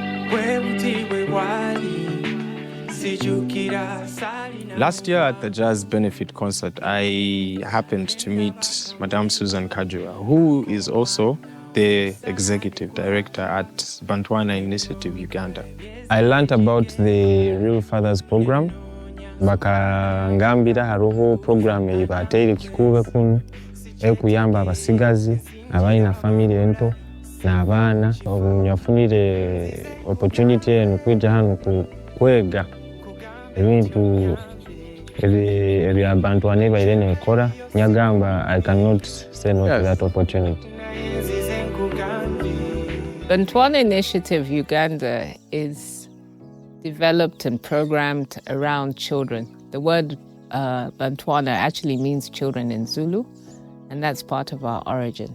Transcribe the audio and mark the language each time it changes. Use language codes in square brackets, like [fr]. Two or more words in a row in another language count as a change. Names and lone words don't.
[en] Last year at the Jazz Benefit Concert, I happened to meet Madame Susan Kajua, who is also the executive director at Bantwana Initiative Uganda. I learned about the Real Fathers program. [nyo] Bakangambira haroho program eyibateire Kikuube kunu ekuyamba abasigazi abalina family ento n'abaana yafunire opportunity eno kwija hano kwega ebintu ebya Bantwana baire nekora nyagamba [en] I cannot say no to that opportunity. Bantwana Initiative Uganda is developed and programmed around children. The word Bantwana actually means children in Zulu, and that's part of our origin.